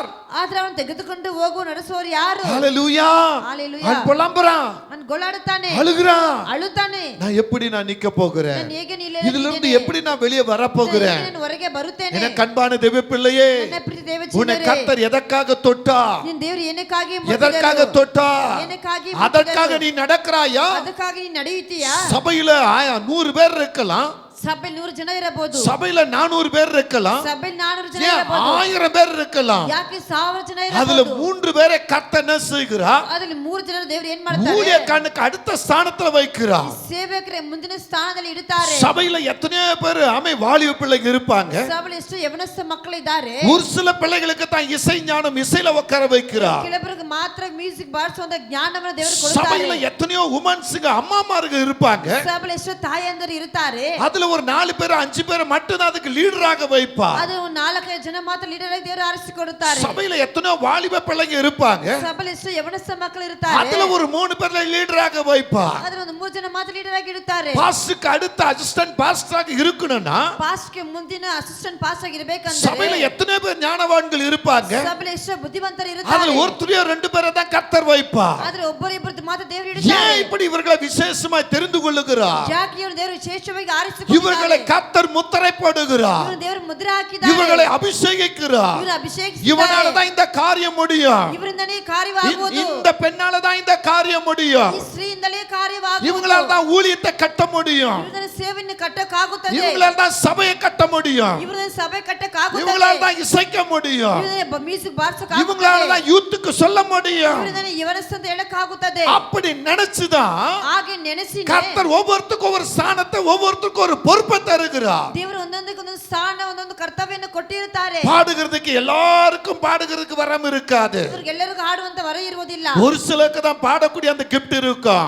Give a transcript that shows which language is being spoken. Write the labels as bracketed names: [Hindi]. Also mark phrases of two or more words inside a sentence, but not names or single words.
[Kannada] ಆದ್ರೆ ಅವನು ತೆಗೆದುಕೊಂಡು ಹೋಗುವ ನಡೆಸುವವರು ಯಾರು? [Tamil] ஹalleluya. ஹalleluya. அவன் புலம்புறான், [Kannada] ಅವನು ಗೋಳಾಡುತ್ತಾನೆ, [Tamil] அழுகிறான். [Kannada] ಅಳುತ್ತಾನೆ. [Tamil] நான் நிக்க போகிறேன், [Kannada] ನಾನು ಹೇಗೆ [Tamil] இதுல இருந்து எப்படி நான் வெளியே வர போகிறேன்? [Kannada] ನಾನು ಹೊರಗೆ ಬರುತ್ತೇನೆ. [Tamil] என கண்பான தேவ பிள்ளையே, [Kannada] ನನ್ನ ಪ್ರೀತಿ ದೇವ [Tamil] உன்னை [Kannada] ಜನರೇ, [Tamil] கர்த்தர் எதற்காக தொட்டா? [Kannada] ನಿನ್ನ ದೇವರು ಏನಕ್ಕಾಗಿ [Tamil] எதற்காக [Kannada] ಮುಟ್ಟಿದರು? [Tamil] தொட்டா? [Kannada] ಏನಕ್ಕಾಗಿ [Tamil] அதற்காக [Kannada] ಮುಟ್ಟಿದರು? [Tamil] நீ நடக்கிறாயா? [Kannada] ಅದಕ್ಕಾಗಿ ನೀನು ನಡೆಯುತ್ತೀಯಾ? [Tamil] சபையில 100 பேர் இருக்கலாம், [Kannada] ಸಭೆಯಲ್ಲಿ 100 ಜನ ಇರಬಹುದು, [Tamil] சபையில 400 பேர் இருக்கலாம், [Kannada] ಸಭೆಯಲ್ಲಿ 400 ಜನ [Tamil] ஏன் [Kannada] ಇರಬಹುದು, [Tamil] 1000 பேர் இருக்கலாம். [Kannada] ಯಾಕೆ 1000 ಜನ [Tamil] அதுல [Kannada] ಇರಬಹುದು. [Tamil] 3 பேரை கர்த்தர் என்ன செய்கிறார்? [Kannada] ಅದರಲ್ಲಿ 3 ಜನ ದೇವರು ಏನ್ ಮಾಡ್ತಾರೆ? [Tamil] ஊழியக்காரனுக்கு அடுத்த ஸ்தானத்துல வைக்கிறார். [Kannada] ಸೇವಕರ ಮುಂದಿನ ಸ್ಥಾನದಲ್ಲಿ ಇಡುತ್ತಾರೆ. [Tamil] சபையில எத்தனையோ பேர் வாலிப பிள்ளைங்க இருப்பாங்க, [Kannada] ಸಭೆಯಲ್ಲಿ ಎಷ್ಟು ಯವನಸ್ಥ ಮಕ್ಕಳು ಇದ್ದಾರೆ. [Tamil] ஒரு சில பிள்ளைகளுக்கு தான் இசை ஞானம், இசையில உட்கார வைக்கிறார். [Kannada] ಕೆಲವರಿಗೆ ಮಾತ್ರ ಮ್ಯೂಸಿಕ್ ಬಾರಿಸುವಂತ ಜ್ಞಾನವನ್ನು ದೇವರು [Tamil] சபையில [Kannada] ಕೊಡುತ್ತಾರೆ. [Tamil] எத்தனையோ உமன்ஸுங்க அம்மாமாருங்க இருப்பாங்க, [Kannada] ಸಭೆಯಲ್ಲಿ ಎಷ್ಟು ತಾಯಂದಿರು ಇರುತ್ತಾರೆ. [Tamil] அதுல ஒரு 4 பேர் 5 பேர் மட்டும் தான் அதுக்கு லீடராக வைப்பா. [Kannada] ಅದು 4-5 ಜನ ಮಾತ್ರ ಲೀಡರ್ ಆಗಿ ದೇವರು ಆರಿಸಿಕೊಡುತ್ತಾರೆ. [Tamil] சபையில எத்தனையோ வாலிப பிள்ளைங்க இருப்பாங்க, [Kannada] ಸಭೆಯಲ್ಲಿ ಎಷ್ಟು ಯವನಸ್ಥ ಮಕ್ಕಳು ಇರುತ್ತಾರೆ. [Tamil] அதுல ஒரு 3 பேர்ல லீடராக வைப்பா. [Kannada] ಅದರ ಒಂದು 3 ಜನ ಮಾತ್ರ ಲೀಡರ್ ಆಗಿ ಇಡುತ್ತಾರೆ. [Tamil] பாஸ்டருக்கு அடுத்த [English] assistant pastorஆக [Tamil] இருக்கணும்னா [Kannada] ಪಾಸ್ಟ್ಗೆ ಮುಂದಿನ [English] assistant past [Kannada] ಆಗಿ ಇರಬೇಕಂದ್ರೆ [Tamil] சபையில எத்தனை பேர் ஞானவான்கள் இருப்பாங்க, [Kannada] ಸಭೆಯಲ್ಲಿ ಎಷ್ಟು ಬುದ್ಧಿವಂತರು [Tamil] அதுல [Kannada] ಇರುತ್ತಾರೆ. [Tamil] ஒருத்தரையோ 2 பேரை தான் கர்த்தர் வைப்பா. [Kannada] ಆದ್ರೆ ಒಬ್ಬರಿಬ್ಬರದ್ದು ಮಾತ್ರ ದೇವರು [Tamil] ஏன் [Kannada] ಇಡುತ್ತಾರೆ. [Tamil] இப்படி இவர்களை விசேஷமாய் தெரிந்து கொள்ளுகிறார்? [Kannada] ಯಾಕೆ ಇವರು ದೇವರು ವಿಶೇಷವಾಗಿ [Tamil] இவர்களை [Kannada] ಆರಿಸಿಕೊಂಡಿದ್ದಾರೆ? [Tamil] கர்த்தர் முத்திரை போடுகிறார், [Kannada] ಇವರು ದೇವರು ಮುದ್ರೆ ಹಾಕಿದ್ದಾರೆ. [Tamil] இவர்களை அபிஷேகிக்கிறார். [Kannada] ಇವರು ಅಭಿಷೇಕಿಸಿದ್ದಾರೆ. [Tamil] இவனால தான் இந்த காரியம் முடியும், [Kannada] ಇವರಿಂದನೇ ಕಾರ್ಯವಾಗುವುದು. [Tamil] இந்த பெண்ணால தான் இந்த காரியம் முடியும், [Kannada] ಈ ಸ್ತ್ರೀಯಿಂದಲೇ ಕಾರ್ಯವಾಗುವುದು. [Tamil] இவங்களால தான் ஊழியத்தை கட்ட முடியும், [Kannada] ಇವರಿಂದ ಸೇವೆಯನ್ನು ಕಟ್ಟಕ್ಕಾಗುತ್ತದೆ. [Tamil] இவங்களால தான் சபையை கட்ட முடியும், [Kannada] ಇವರಿಂದ ಸಭೆ ಕಟ್ಟಕ್ಕಾಗುತ್ತದೆ. [Tamil] இவங்களால தான் இசைக்க முடியும், [Kannada] ಇವರಿಂದ ಮ್ಯೂಸಿಕ್ [Tamil] இவங்களால [Kannada] ಬಾರಿಸಕ್ಕಾಗುತ್ತದೆ. [Tamil] தான் யூத்துக்கு சொல்ல முடியும். [Kannada] ಇವರಿಂದ ಯವನಸ್ಥ ಅಂತ ಹೇಳಕ್ಕಾಗುತ್ತದೆ. [Tamil] அப்படி நினைச்சுதான் [Kannada] ಹಾಗೆ ನೆನೆಸಿ [Tamil] கர்த்தர் ஒவ்வொருத்துக்கும் ஒரு ஸ்தானத்தை, ஒவ்வொருத்துக்கும் ஒரு பொறுப்பை தருகிறார். [Kannada] ದೇವರು ಒಂದೊಂದಕ್ಕೆ ಒಂದೊಂದು ಸ್ಥಾನ, ಒಂದೊಂದು ಕರ್ತವ್ಯವನ್ನು ಕೊಟ್ಟಿರುತ್ತಾರೆ. [Tamil] பாடுகிறதுக்கு எல்லாருக்கும் பாடுகிறதுக்கு வரம் இருக்காது, [Kannada] ಎಲ್ಲರಿಗೂ ಹಾಡುವಂತ ವರ ಇರುವುದಿಲ್ಲ. [Tamil] ஒரு சிலருக்கு தான் பாடக்கூடிய அந்த கிஃப்ட் இருக்கும்.